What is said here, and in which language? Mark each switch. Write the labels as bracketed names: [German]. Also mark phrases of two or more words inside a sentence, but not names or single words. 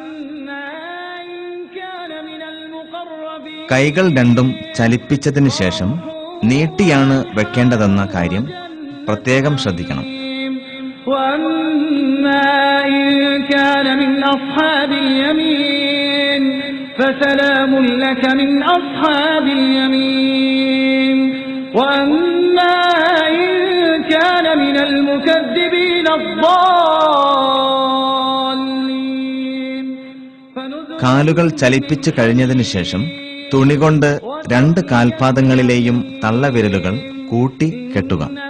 [Malayalam] കൈകൾ രണ്ടും ചലിപ്പിച്ചതിനു ശേഷം നീട്ടിയാണ് വെക്കേണ്ടതെന്ന കാര്യം പ്രത്യേകം ശ്രദ്ധിക്കണം. [Arabic] فسلام لك من أصحاب اليمين وأما إن كان من المكذبين الضالين [Malayalam] കാലുകൾ ചലിപ്പിച്ചു കഴിഞ്ഞതിനു ശേഷം തുണികൊണ്ട് 2 കാൽപാദങ്ങളിലെയും തള്ളവിരലുകൾ കൂട്ടി കെട്ടുക.